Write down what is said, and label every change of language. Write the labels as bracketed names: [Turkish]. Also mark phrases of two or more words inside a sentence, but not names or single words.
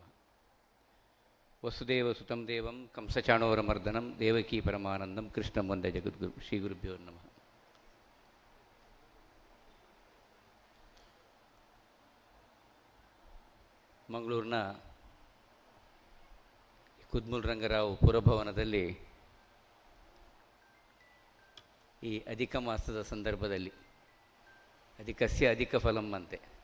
[Sanskrit] ವಸುದೇವ ಸುತಂ ದೇವಂ ಕಂಸಚಾಣೋರಮರ್ದನಂ ದೇವಕೀ ಪರಮಾನಂದಂ ಕೃಷ್ಣಂ ವಂದೇ ಜಗದ್ಗುರು. ಶ್ರೀ ಗುರುಭ್ಯೋ ನಮಃ. [Kannada] ಮಂಗಳೂರಿನ ಕುದ್ಮುಲ್ ರಂಗರಾವ್ ಪುರಭವನದಲ್ಲಿ ಈ ಅಧಿಕ ಮಾಸದ ಸಂದರ್ಭದಲ್ಲಿ [Sanskrit] ಅಧಿಕಸ್ಯ ಅಧಿಕ ಫಲಂ [Kannada] ಅಂತೆ